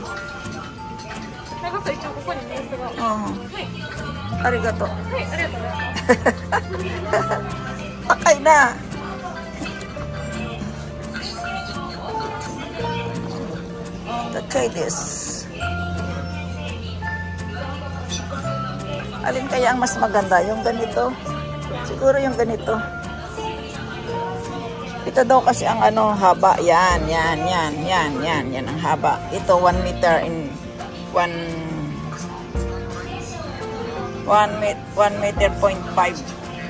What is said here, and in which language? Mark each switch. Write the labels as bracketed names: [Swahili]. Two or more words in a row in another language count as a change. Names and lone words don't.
[Japanese] 長さ一応ここに目安が。はい。ありがとう。はい、ありがとうございます。高いな。高いです。 [Filipino] Alin kaya ang mas maganda? Yung ganito? Siguro yung ganito. Ito daw kasi ang haba. Yan ang haba. Ito [English] 1 meter in 1 meter 0.5.